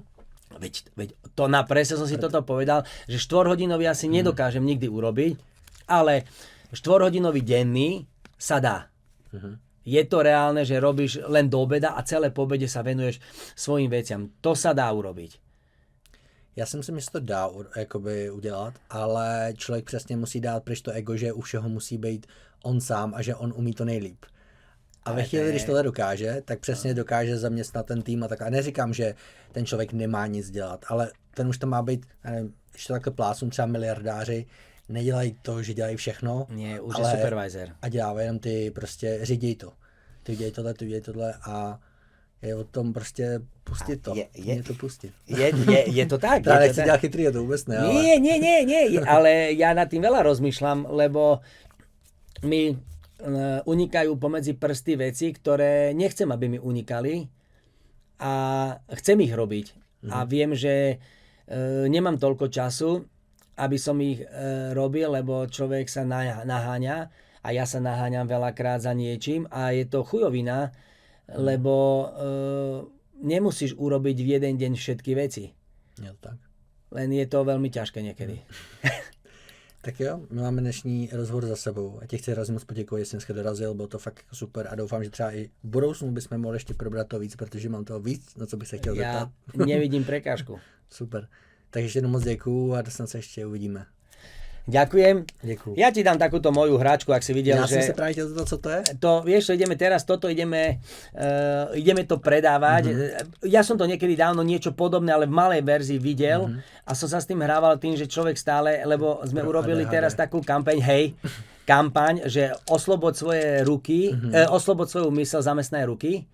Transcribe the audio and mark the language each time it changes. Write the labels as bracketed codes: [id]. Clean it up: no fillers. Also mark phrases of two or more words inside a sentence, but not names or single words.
[sk] Veď to presne som si toto povedal, že 4-hodinový asi nedokážem nikdy urobiť, ale 4-hodinový denný sa dá. Je to reálne, že robíš len do obeda a celé po obede sa venuješ svojim veciam. To sa dá urobiť. [cs] Já si myslím, že se to dá jakoby udělat, ale člověk přesně musí dát pryč to ego, že u všeho musí být on sám a že on umí to nejlíp. A ve chvíli, když tohle dokáže, tak přesně dokáže zaměstnat ten tým a tak. A neříkám, že ten člověk nemá nic dělat, ale ten už to má být, nevím, když to takhle plásnu, třeba miliardáři, nedělají to, že dělají všechno, [sk] Nie, už je supervisor. [cs] A dělá jenom ty prostě řídí to. Ty udělej tohle a je o tom prostě pustit to. Je to pustit. Je to tak. Teda nechci dělat chytrý, to vůbec ne. [sk] Nie, ale ja nad tým veľa rozmýšľam, lebo mi unikajú pomedzi prsty veci, ktoré nechcem, aby mi unikali a chcem ich robiť. A viem, že nemám toľko času, aby som ich robil, lebo človek sa naháňa a ja sa naháňam veľakrát za niečím a je to chujovina, lebo nemusíš urobiť v jeden deň všetky veci. [cs] Jo, tak. [sk] Len je to veľmi ťažké niekedy. [cs] Tak jo, my máme dnešní rozhovor za sebou. A tě chci hrozně moc poděkovat, že jsi dneska dorazil, bylo to fakt super a doufám, že třeba i v budoucnu bychom mohli ještě probrat to víc, protože mám toho víc, na co bych se chtěl zeptat. [sk] Ja nevidím prekážku. Super. [cs] Takže ještě jednou moc děkuju a snad se ještě uvidíme. [sk] Ďakujem. [cs] Děkuju. [sk] Ja ti dám takúto moju hračku, ak si videl, [cs] Já že... jsem se právě chtěl zeptat, co to je? [sk] To, vieš, čo ideme teraz, toto ideme to predávať. Ja som to niekedy dávno niečo podobné, ale v malej verzii videl a som sa s tým hrával tým, že človek stále, lebo sme urobili teraz takú kampaň, že osloboď svoje ruky, osloboď svoju myseľ, zamestnaj ruky.